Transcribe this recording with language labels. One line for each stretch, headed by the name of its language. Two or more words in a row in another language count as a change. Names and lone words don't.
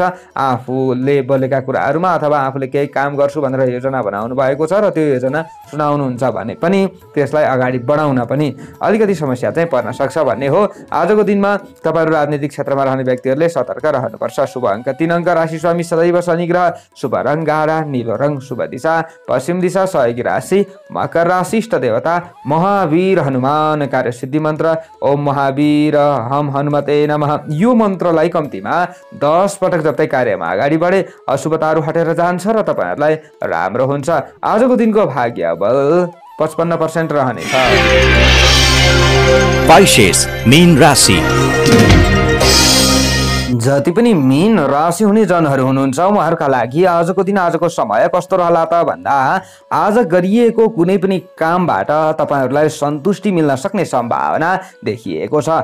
Nepali: आफूले बोलेका कुराहरूमा अथवा आफूले केही काम गर्छु भनेर योजना बनाउनु भएको छ र त्यो योजना सुनाउनुहुन्छ भने पनि त्यसलाई अगाडि बढाउन पनि अलिकति समस्या चाहिँ पर्न सक्छ भन्ने हो। आजको दिनमा तपाईहरू राजनीतिक क्षेत्रमा रहने व्यक्तिहरूले सतर्क रहनुपर्छ। शुभ अङ्क 3 अङ्क, राशि स्वामी सदैव शनि ग्रह, शुभ रङ गाढा नीलो रङ, शुभ दिशा पश्चिम दिशा, सहयोगी राशि मकर राशि, इष्ट देवता महावीर हनुमान, कार्य सिद्धि मन्त्र
Sanskrit: ओम महावीर हम हनुमते नमः।
Nepali: यो मन्त्रलाई कम्तीमा 10 पटक जप्दै कार्यमा अगाडि बढे अशुभताहरू हटेर जान्छ र तपाईहरूलाई राम्रो हुन्छ। आजको दिनको भाग्य बल 55% रहनेछ। पाइसेस मीन राशि। जति पनि मीन राशि हुने जनहरू हुनुहुन्छ उहाँहरूका लागि आजको दिन आजको समय कस्तो रहला त भन्दा आज गरिएको कुनै पनि कामबाट तपाईहरूलाई सन्तुष्टि मिल्न सक्ने सम्भावना देखिएको छ।